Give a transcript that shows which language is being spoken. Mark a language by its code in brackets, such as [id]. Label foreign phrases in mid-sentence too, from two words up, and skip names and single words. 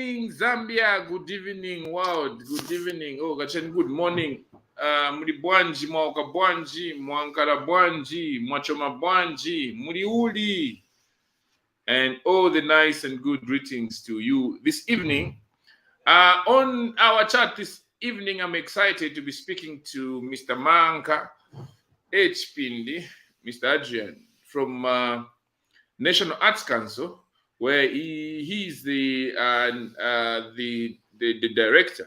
[en] Zambia. Good evening, world. Good evening. Oh, Gachen, good morning. [ny] Muri bwanji, mwauka bwanji, mwankara bwanji, mwachoma bwanji, muri uli. [en] And all the nice and good greetings to you this evening. On our chat this evening, I'm excited to be speaking to Mr. Maanka Chipindi, Mr. Adrian, from National Arts Council, where he's the director.